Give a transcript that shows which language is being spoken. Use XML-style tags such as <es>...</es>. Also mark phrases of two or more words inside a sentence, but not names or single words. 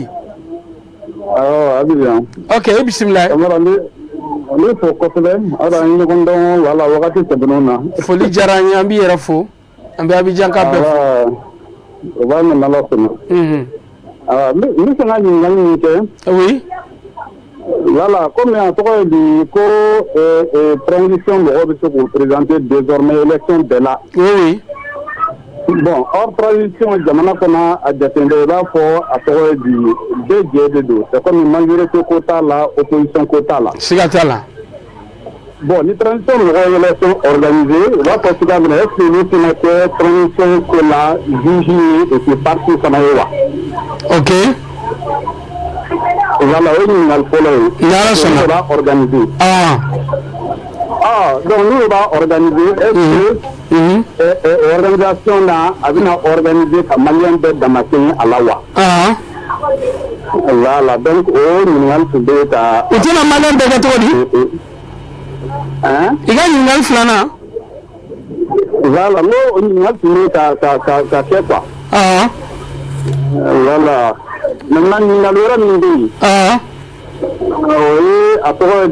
<bm>Abidjan ok i bisimila Kamara n bɛ fo kosɛbɛ ala an ɲɔgɔn dɔn wala wagati tɛmɛnenw na foli diyara n ye an b'i yɛrɛ fo an bɛ Abidjan ka bɛɛ fo o b'a minɛ ala fɛnɛ n bɛ fɛ ka ɲininkali min kɛ</bm> <fr>oui</fr> <bm>voilà comme a tɔgɔ ye di ko transition mɔgɔw bɛ se k'u présenter désormais élection bɛɛ la</bm> <fr>oui</fr> <bm>bon hors transition jamana kɔnɔ a jateminɛ i b'a fɔ a tɔgɔ ye di bɛɛ jɛ de don</bm> <fr>c'est comme majorité</fr> <bm>ko t'a la opposition ko t'a la siga t'a la bon ni transition mɔgɔw ye élection organisée i b'a fɔ cogoya min na</bm> <fr>est-ce que</fr> <bm>olu fana kɛ transition ko la juge ye</bm> <fr>et puis</fr> <bm>parti fana ye wa</bm> <fr>ok</fr> <bm>voilà o ye ɲininkali fɔlɔ ye n'ala sɔnna b'a organiser donc n'u b'a organiser</bm> <fr>est-ce que</fr> <bm>organisation na a bɛna organiser ka maliyɛn bɛɛ damakɛɲɛ a la wa voilà donc o ɲininkali tun bɛ ka u tɛna maliyɛn bɛɛ kɛ cogo di i ka ɲininkali filanan voilà n'o ɲininkali tun bɛ ka kɛ quoi voilà maintenant ɲininkali wɛrɛ min bɛ yen o ye a tɔgɔ ye</bm>